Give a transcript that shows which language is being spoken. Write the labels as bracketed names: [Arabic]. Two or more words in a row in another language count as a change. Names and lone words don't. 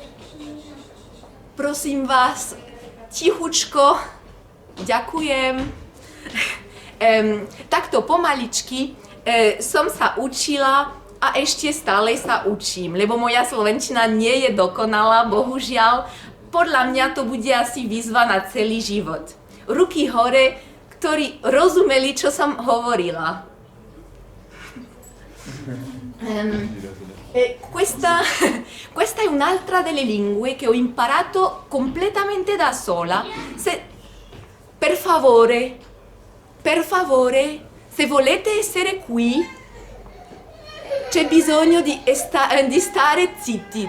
[Slovak] prosím vás, tichučko, ďakujem, takto pomaličky som sa učila a ešte stále sa učím, lebo moja slovenčina nie je dokonalá, bohužiaľ. Podľa mňa to bude asi výzva na celý život. Ruky hore, ktorí rozumeli, čo som hovorila. [Italian] Questa è un'altra delle lingue che ho imparato completamente da sola. Per favore, se volete essere qui, c'è bisogno di stare zitti.